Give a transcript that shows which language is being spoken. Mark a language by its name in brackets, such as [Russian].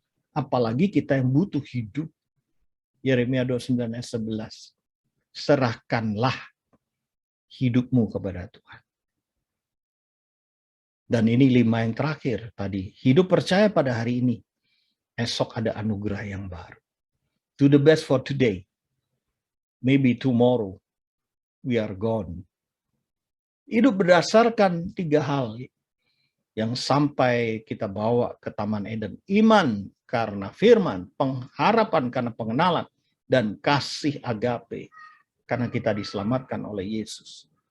[Indonesian] Apalagi kita yang butuh hidup. Yeremia 29 ayat 11. Serahkanlah hidupmu kepada Tuhan. Dan ini 5 yang terakhir tadi. Hidup percaya pada hari ini. Esok ada anugerah yang baru. [English] Do the best for today. Maybe tomorrow we are gone. [Indonesian] Hidup berdasarkan 3 hal yang sampai kita bawa ke Taman Eden. Iman karena firman, pengharapan karena pengenalan, dan kasih agape karena kita diselamatkan oleh Yesus.